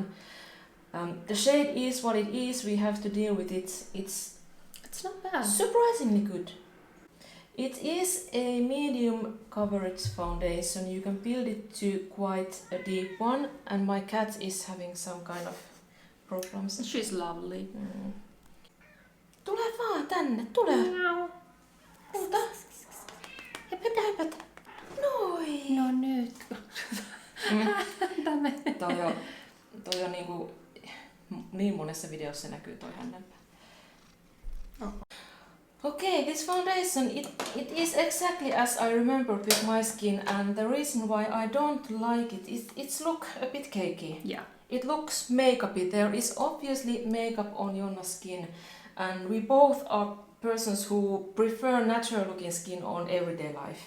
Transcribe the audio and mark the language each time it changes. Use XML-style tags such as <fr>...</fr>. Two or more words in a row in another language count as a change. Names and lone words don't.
<en>The shade is what it is, we have to deal with it. It's not bad. Surprisingly good. It is a medium coverage foundation. You can build it to quite a deep one, and my cat is having some kind of problems. She's lovely.</en> <fi>Tule vaan tänne, tule. Huuta. Höpötä. Noin! No nyt. Toi on niinku niin monessa videossa näkyy toi hännänpä.</fi> <en>Oh. Okay, this foundation, it is exactly as I remembered with my skin, and the reason why I don't like it is it's look a bit cakey. Yeah. It looks makeupy. There is obviously makeup on Jonna's skin, and we both are persons who prefer natural looking skin on everyday life.</en>